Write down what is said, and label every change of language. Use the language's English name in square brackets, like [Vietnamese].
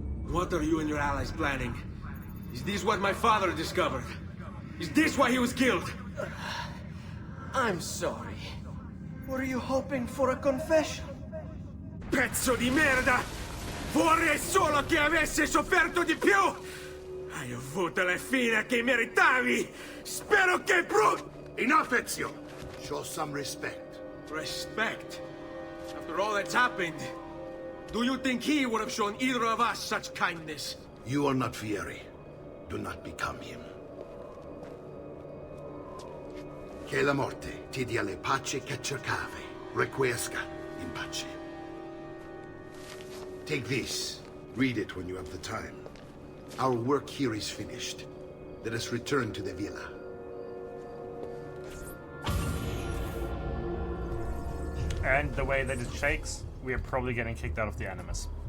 [English] What are you and your allies planning? Is this what my father discovered? Is this why he was killed? I'm sorry. Were you hoping for a confession? [Italian] Pezzo di merda! Vorrei solo che avesse sofferto di più! Hai avuto la fine che meritavi! Spero che [English] Enough, Ezio! Show some respect. Respect? After all that's happened, do you think he would have shown either of us such kindness? You are not Vieri. Do not become him. [Italian] Che la morte ti dia le pace che cercavi. [Latin] Requiesca in pace. [English] Take this. Read it when you have the time. Our work here is finished. Let us return to the villa. And the way that it shakes, we are probably getting kicked out of the Animus.